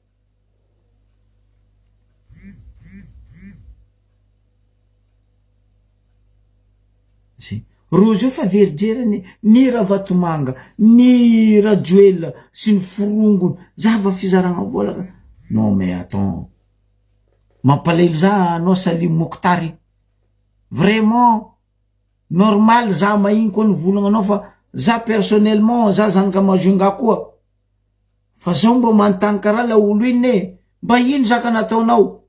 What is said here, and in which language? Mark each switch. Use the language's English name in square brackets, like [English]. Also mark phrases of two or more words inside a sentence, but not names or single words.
[Malagasy] Rozy io fa verijerany ny Ravatomanga, ny Rajoel sy ny forongony zava fizaragna volaka. [French] Non mais attends, [Malagasy] mampalelo za anao Salim Mokhtary. [French] Vraiment normal [Malagasy] za mahiny koa ny volagna anao fa za personnellement za zanaka Majunga koa. Fa zaho mba manontany karaha la olo iny mba ino zaka nataonao?